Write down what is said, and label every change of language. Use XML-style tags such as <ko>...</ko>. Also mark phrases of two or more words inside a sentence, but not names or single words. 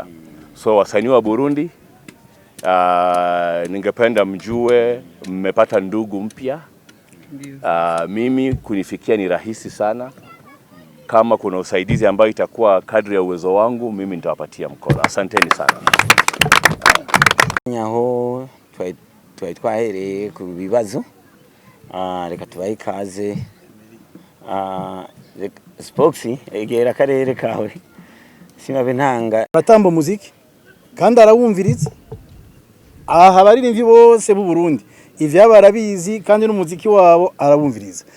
<sw>So wasanii wa Burundi, ningependa mjue mmepata ndugu mpya. Mimi kunifikia ni rahisi sana. Kama kuna usaidizi ambao itakuwa kadri ya uwezo wangu, mimi nitawapatia mkono. Asanteni sana.</sw> <rn>Nyaho twahereye ku bibazo, reka tubahe ikaze. Spoxy egera karere kawe simabe ntanga aratamba muziki kandi arawumviriza. Aha abaririmbyi bose b'u Burundi ivya barabizi, kandi n'umuziki wabo arawumviriza.</rn>